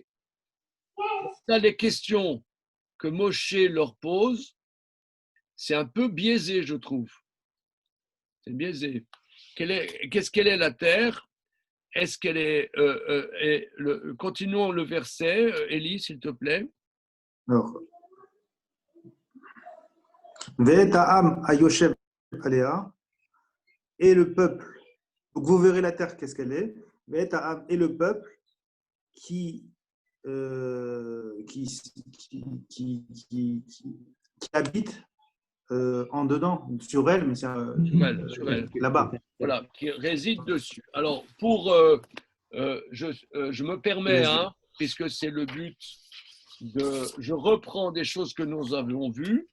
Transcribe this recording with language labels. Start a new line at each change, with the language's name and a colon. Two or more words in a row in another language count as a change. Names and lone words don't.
French: Ça, les questions que Moshe leur pose, c'est un peu biaisé, je trouve. C'est biaisé. Qu'est-ce qu'elle est la terre? Est-ce qu'elle est. Continuons le verset, Élie, s'il te plaît. Alors,
Hebrew: ואת העם היושב עליה,
French: et le peuple. Donc vous verrez la terre, qu'est-ce qu'elle est.
Hebrew: ואת העם,
French: et le peuple qui habite en dedans, sur elle, mais c'est sur elle. là-bas. Voilà, qui réside dessus. Alors, je me permets, puisque c'est le but, je reprends des choses que nous avons vues.